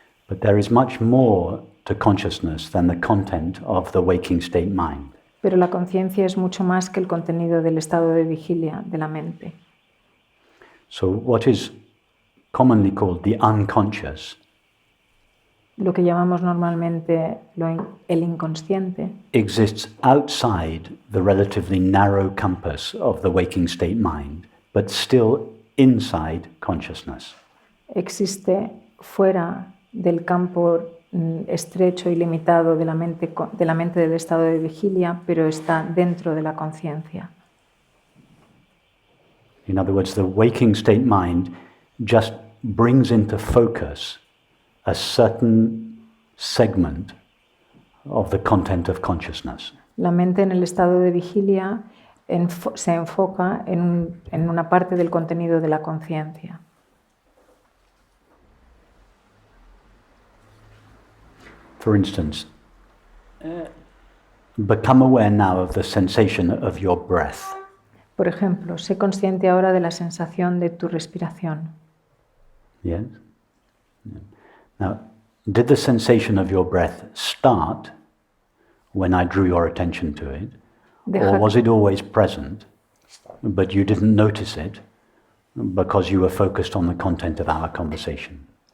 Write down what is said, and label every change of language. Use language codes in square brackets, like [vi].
[en] But there is much more to consciousness than the content of the waking state mind. [es] Pero la conciencia es mucho más que el contenido del estado de vigilia de la mente. [en] So what is commonly called the unconscious [es] Lo que llamamos normalmente el inconsciente [en] exists outside the relatively narrow compass of the waking state mind, but still inside consciousness. [es] existe fuera del campo estrecho y limitado de la mente del estado de vigilia, pero está dentro de la conciencia. [en] In other words, the waking state mind just brings into focus a certain segment of the content of consciousness. [es] La mente en el estado de vigilia se enfoca en una parte del contenido de la conciencia. [en] For instance, become aware now of the sensation of your breath. [es] Por ejemplo, sé consciente ahora de la sensación de tu respiración. [en] Yes? Yeah. Now, did the sensation of your breath start when I drew your attention to it? Or was it always present, but you didn't notice it because you were focused on the content of our conversation?